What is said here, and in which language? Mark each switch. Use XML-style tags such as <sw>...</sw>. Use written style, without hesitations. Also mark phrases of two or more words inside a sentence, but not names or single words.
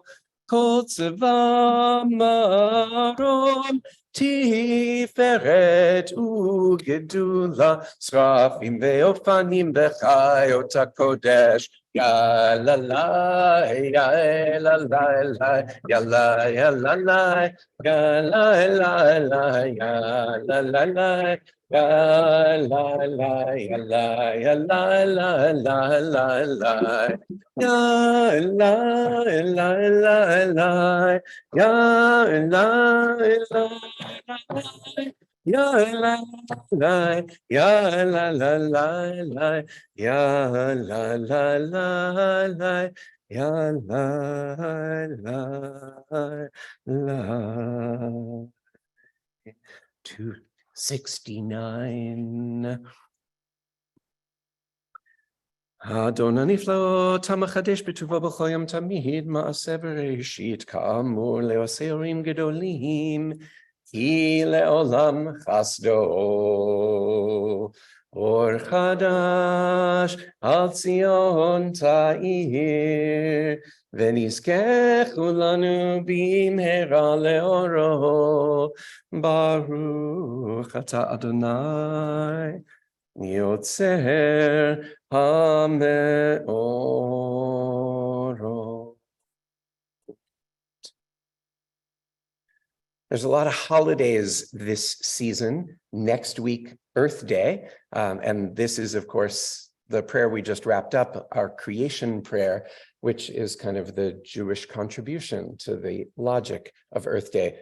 <he>כל צבא מרום, תפארת וגדולה, שרפים ואופנים בחיות הקודש, יאללה, יאללה, יאללה, יאללה, יאללה, יאללה, יאללה, La la la la la la la la la la. Ya la la la la. Ya la la la. Ya la la. Ya la la la la. Ya la la la la. Ya la la la. 269. Adon הנפלאות, המחדש בטובו בכל יום תמיד, מעשה בראשית, כאמור לעושי הורים גדולים, כי לעולם חסדו. אור חדש על ציון תאיר, ונזכה כולנו במהרה לאורו. ברוך אתה אדוני, יוצר המאורות.</he> <en>There's a lot of holidays this season. Next week, Earth Day. And this is, of course, the prayer we just wrapped up, our creation prayer, which is kind of the Jewish contribution to the logic of Earth Day.</en>